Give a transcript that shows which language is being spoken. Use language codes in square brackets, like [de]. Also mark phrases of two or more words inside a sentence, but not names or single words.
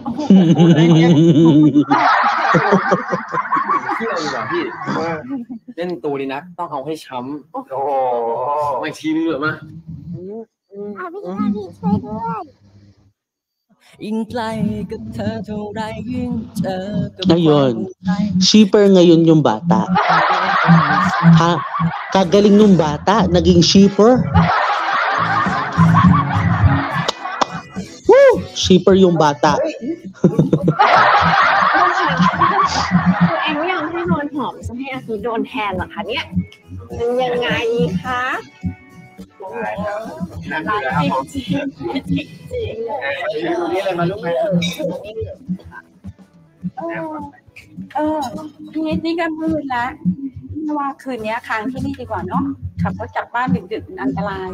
[th] พี่เอาดีกว่าพี่เล่นตัวดีนักต้องเอาให้ช้ำ โอ้ ไม่ทีนึงเหรอมา พี่ช่วยด้วย ยิ่งไกลกับเธอเท่าไรยิ่งเจอกับ [tl] Ngayon, shipper ngayon yung bata. Ha? Kagaling nung bata, naging shipper. Woo! Shipper yung bata. [th] ตัวเองไม่ยอมให้โดนหอมจะให้อาทิตย์โดนแทนเหรอคะเนี่ยมันยังไงคะจริง นี่อะไรมาลูกไหม พี่นิดนี่ก็มืดแล้วว่าคืนนี้ค้างที่นี่ดีกว่าเนาะขับรถกลับบ้านดึกๆอันตราย